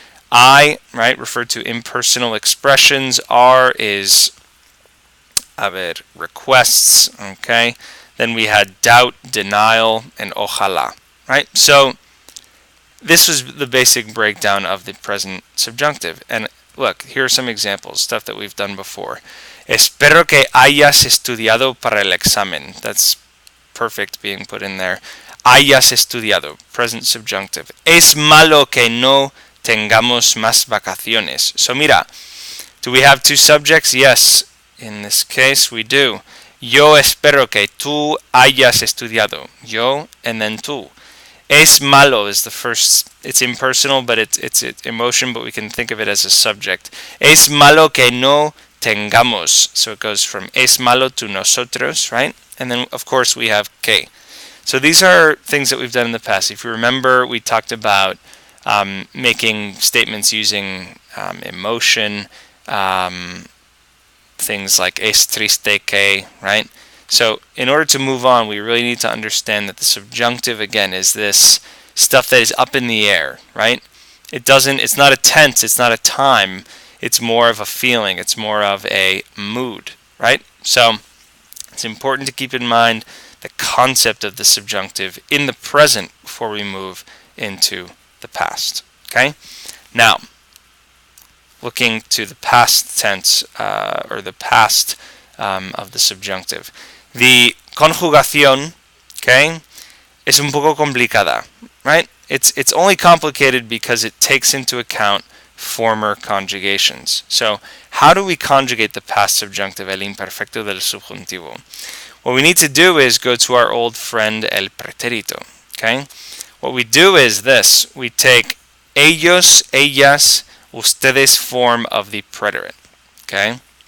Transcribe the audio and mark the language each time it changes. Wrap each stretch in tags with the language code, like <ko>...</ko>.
<en>I, right, referred to impersonal expressions. R is, requests, okay? Then we had doubt, denial, and ojalá, right? So this was the basic breakdown of the present subjunctive. And look, here are some examples, stuff that we've done before.</en> <es>Espero que hayas estudiado para el examen.</es> <en>That's perfect being put in there. Hayas estudiado, present subjunctive.</en> <es>Es malo que no tengamos más vacaciones.</es> <en>So mira, do we have two subjects? Yes, in this case we do.</en> <es>Yo espero que tú hayas estudiado. Yo</es> <en>and then</en> <es>tú.</es> <en>Es malo is the first. It's impersonal, but it's emotion, but we can think of it as a subject.</en> <es>Es malo que no tengamos.</es> <en>So it goes from</en> <es>es malo</es> <en>to nosotros, right? And then, of course, we have que. So these are things that we've done in the past. If you remember, we talked about making statements using emotion, things like</en> <es>es triste que,</es> <en>right? So in order to move on, we really need to understand that the subjunctive, again, is this stuff that is up in the air, right? It's not a tense, it's not a time, it's more of a feeling, it's more of a mood, right? So it's important to keep in mind the concept of the subjunctive in the present before we move into the past, okay? Now, looking to the past tense, or the past of the subjunctive. The</en> <es>conjugación, okay, es un poco complicada, right?</es> <en>It's only complicated because it takes into account former conjugations. So how do we conjugate the past subjunctive,</en> <es>el imperfecto del subjuntivo?</es> <en>What we need to do is go to our old friend el pretérito, okay? What we do is this. We take ellos, ellas, ustedes form of the preterite, okay?</en>